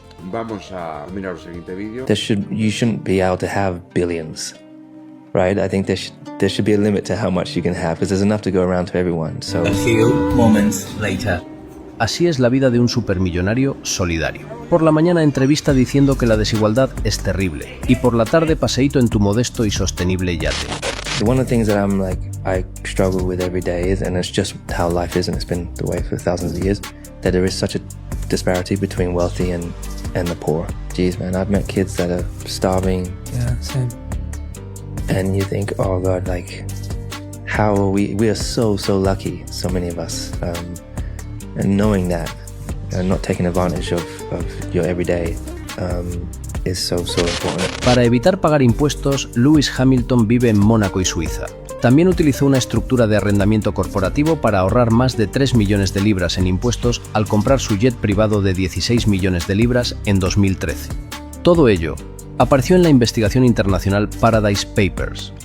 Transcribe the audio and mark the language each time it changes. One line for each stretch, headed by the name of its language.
Spanish: Vamos a mirar o seguinte vídeo.
English: You shouldn't be able to have billions, right? I think there should be a limit to how much you can have because there's enough to go around to everyone. So a few moments later.
Spanish: Así es la vida de un supermillonario solidario. Por la mañana entrevista diciendo que la desigualdad es terrible y por la tarde paseíto en tu modesto y sostenible yate.
English: One of the things that I struggle with every day is, and it's just how life is and it's been the way for thousands of years, that there is such a disparity between wealthy and the poor. Geez, man, I've met kids that are starving. Yeah, same. And you think, oh God, like, how are we are so lucky, so many of us. And knowing that and not taking advantage of your everyday is so important.
Spanish: Para evitar pagar impuestos, Lewis Hamilton vive en Mónaco y Suiza. También utilizó una estructura de arrendamiento corporativo para ahorrar más de 3 millones de libras en impuestos al comprar su jet privado de 16 millones de libras en 2013. Todo ello apareció en la investigación internacional Paradise Papers.